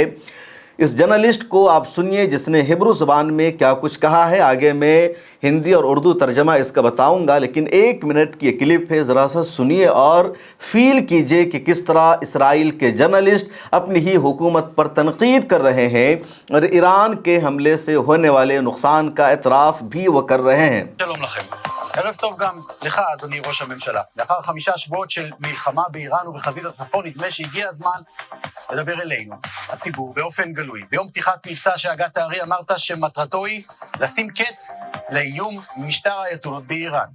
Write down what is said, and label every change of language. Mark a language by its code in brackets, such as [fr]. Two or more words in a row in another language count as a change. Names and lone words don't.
[ur] اس جرنلسٹ کو آپ سنیے جس نے ہبرو زبان میں کیا کچھ کہا ہے، آگے میں ہندی اور اردو ترجمہ اس کا بتاؤں گا، لیکن 1 منٹ کی یہ کلپ ہے، ذرا سا سنیے اور فیل کیجئے کہ کس طرح اسرائیل کے جرنلسٹ اپنی ہی حکومت پر تنقید کر رہے ہیں اور ایران کے حملے سے ہونے والے نقصان کا اعتراف بھی وہ کر رہے ہیں۔ [he] שלום לכם. ערב טוב גם לך, אדוני ראש הממשלה. לאחר 5 שבועות של מלחמה באיראן ובחזית הצפון, נדמה שהגיע הזמן לדבר אלינו, הציבור, באופן גלוי. ביום פתיחת מבצע שהגת הארי אמרת שמטרתו היא לשים קץ לאיום משטר האייתולות באיראן.